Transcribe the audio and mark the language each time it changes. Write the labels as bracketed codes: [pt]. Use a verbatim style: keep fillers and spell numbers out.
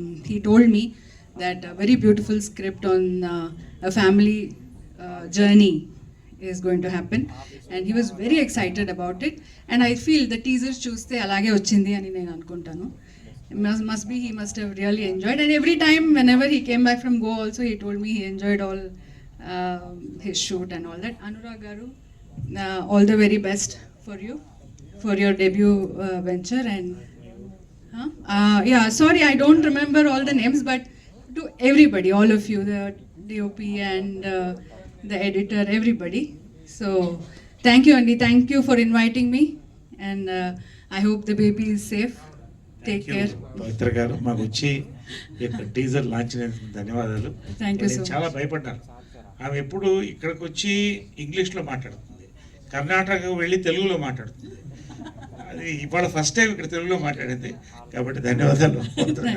[en] He told me that very beautiful script on family journey is going to happen and he was very excited about it. And I feel [te] the teaser చూస్తే అలాగే వచ్చింది అని నేను అనుకుంటాను. [en] must, must be he must have really enjoyed, and every time whenever he came back from Goa also he told me he enjoyed all uh, his shoot and all that. Anurag garu, uh, all the very best for you for your debut uh, venture. And huh? uh, yeah, sorry I don't remember all the names, but to everybody, all of you, the DOP and uh, the editor, everybody, so thank you Andy, thank you for inviting me. And uh, I hope the baby is safe. Take Thank you, care. [te] పవిత్ర గారు మాకు వచ్చి ఈ యొక్క teaser launch చేసినందుకు ధన్యవాదాలు. [en] Thank you so [te] నేను [en] much. [te] చాలా భయపడ్డాను. ఆమె ఎప్పుడు ఇక్కడికి వచ్చి ఇంగ్లీష్లో మాట్లాడుతుంది, కర్ణాటకకు వెళ్ళి తెలుగులో మాట్లాడుతుంది. అది ఇవాళ ఫస్ట్ టైం ఇక్కడ తెలుగులో మాట్లాడింది కాబట్టి ధన్యవాదాలు పవిత్ర గారు.